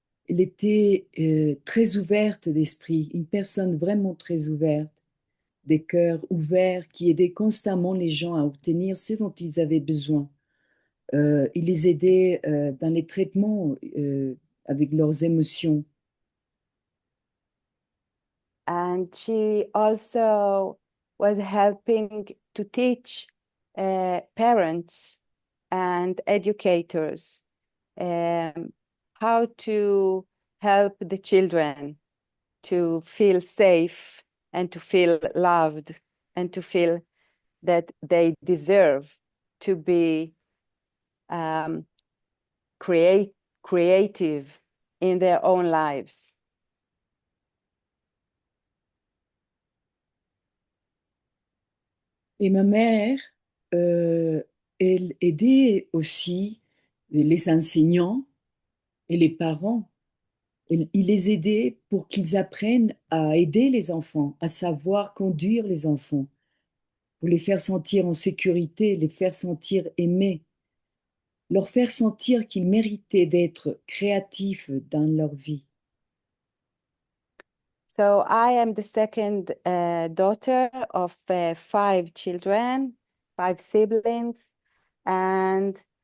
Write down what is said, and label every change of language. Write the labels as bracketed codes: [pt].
[fr] Elle était très ouverte d'esprit, une personne vraiment très ouverte, des cœurs ouverts qui aidaient constamment les gens à obtenir ce dont ils avaient besoin. Il les aidait dans les traitements avec leurs émotions. [en] And she also was helping to teach parents and educators how to help the children to feel safe and to feel loved and to feel that they deserve to be creative in their own lives. [fr] Et ma mère, elle aidait aussi les enseignants et les parents. Il les aidait pour qu'ils apprennent à aider les enfants, à savoir conduire les enfants, pour les faire sentir en sécurité, les faire sentir aimés, leur faire sentir qu'ils méritaient d'être créatifs dans leur vie. [en] So I am the second daughter of 5 children, 5 siblings, and